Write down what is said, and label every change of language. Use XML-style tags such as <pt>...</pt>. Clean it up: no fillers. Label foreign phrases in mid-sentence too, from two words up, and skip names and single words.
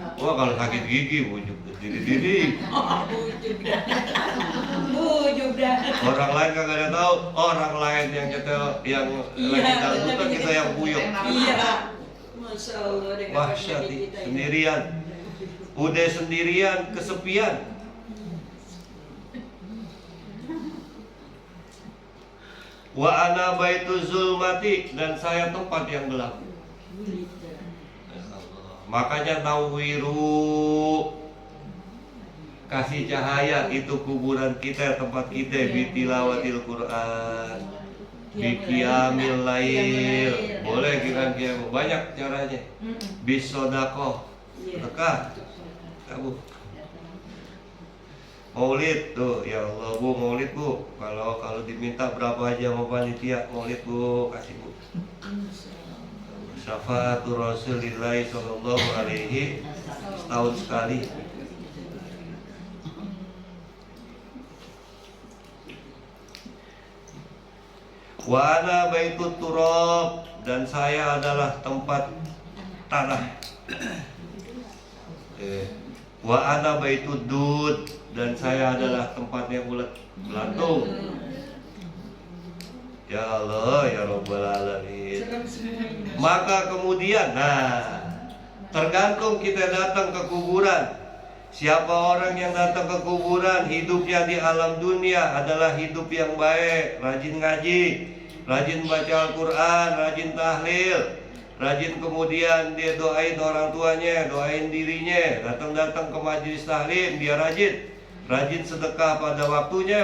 <id>Wah kalau sakit gigi bujuk diri-diri. Bujuk dah. Orang lain kagak ada tahu. Orang lain yang nyetel yang lagi dangdutan kita yang buyuk. Iya.</id> <ar>ما شاء الله.</ar> <id>dengan Wahsyat penyakit kita ya. sendirian. Udah sendirian kesepian.</id> <ar>وأنا بيت الظلمة,</ar> <id>dan saya tempat yang gelap. Makanya nawiru, kasih cahaya, itu kuburan kita, tempat kita,</id> <ar>بتلاوة القرآن، بقيام الليل.</ar> <id>Boleh kira-kira banyak caranya. Bisodakoh, sedekah. Bu. Maulid tuh,</id> <ar>يا الله</ar> <id>Bu, maulid Bu. Kalau diminta berapa aja sama panitia maulid Bu, kasih Bu.</id> <ar>شفاعة رسول الله صلى الله عليه setahun sekali. وأنا بيت التراب,</ar> <id>dan saya adalah tempat tanah.</id> <ar>وأنا بيت الدود,</ar> <id>dan saya adalah tempatnya ulat belatung.</id> <ar>يا الله، يا رب العالمين.</ar> <id>Serem semua ini. Maka kemudian, tergantung kita datang ke kuburan. Siapa orang yang datang ke kuburan, hidupnya di alam dunia adalah hidup yang baik, rajin ngaji, rajin baca Al-Quran, rajin tahlil, rajin kemudian dia doain orang tuanya, doain dirinya, datang-datang ke majelis tahlim, dia rajin sedekah pada waktunya.</id>